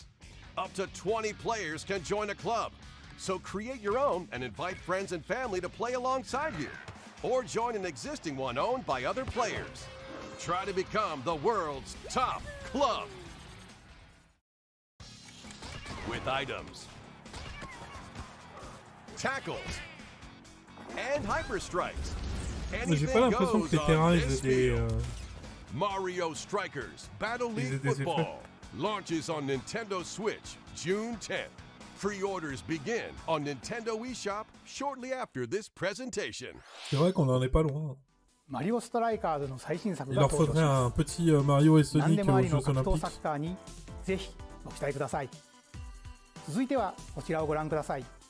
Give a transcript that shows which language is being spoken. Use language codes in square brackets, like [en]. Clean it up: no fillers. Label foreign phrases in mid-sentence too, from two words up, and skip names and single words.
[en] Up to 20 players can join a club, so create your own and invite friends and family to play alongside you, or join an existing one owned by other players. Try to become the world's top club. With items, tackles, and hyper strikes. [fr] J'ai pas l'impression que les terrains ils aient des. [en] Mario Strikers Battle League [fr] des [en] Football launches on Nintendo Switch June 10th. Pre-orders begin on Nintendo eShop shortly after this presentation. [fr] C'est vrai qu'on en est pas loin. [ja] マリオストライカーズの最新作 [fr] Il [ja] が [fr] leur [ja] 登場し [fr] faudrait [ja] ま [fr] un petit Mario et [ja] す。何 [fr] Sonic [ja] でもあ [fr] aux [ja] りの [fr] Jeux [ja] 格闘 [fr] Olympiques. [ja] サッカーにぜひご期待ください。続いてはこちらをご覧ください。